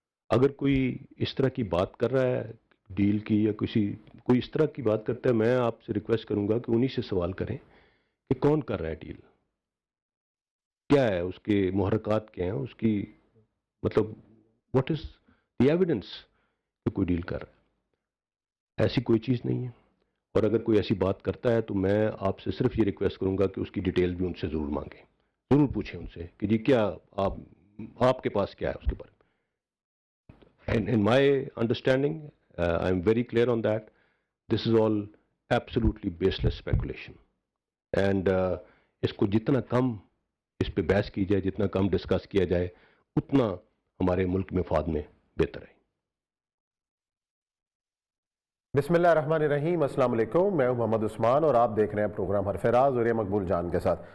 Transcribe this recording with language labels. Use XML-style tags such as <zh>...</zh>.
<ur>اگر کوئی اس طرح کی بات کر رہا ہے ڈیل کی، یا کوئی اس طرح کی بات کرتا ہے، میں آپ سے ریکویسٹ کروں گا کہ انہی سے سوال کریں کہ کون کر رہا ہے ڈیل، کیا ہے اس کے محرکات، کیا ہیں اس کی، مطلب</ur> <en>what is the evidence</en> <ur>کہ کوئی ڈیل کر رہا ہے. ایسی کوئی چیز نہیں ہے. اور اگر کوئی ایسی بات کرتا ہے تو میں آپ سے صرف یہ ریکویسٹ کروں گا کہ اس کی ڈیٹیل بھی ان سے ضرور مانگیں، ضرور پوچھیں ان سے کہ جی کیا آپ کے پاس کیا ہے اس کے بارے میں.</ur> <en>In my understanding, I'm very clear on that. This is all absolutely baseless speculation.</en> <ur>And اس کو جتنا کم اس پہ بحث کی جائے، جتنا کم ڈسکس کیا جائے، اتنا ہمارے ملک میں مفاد میں بہتر ہے.</ur> <ar>بسم اللہ الرحمن الرحیم.</ar> <ur>السلام علیکم، میں ہوں محمد عثمان اور آپ دیکھ رہے ہیں پروگرام حرف راز اور یہ مقبول جان کے ساتھ.</ur>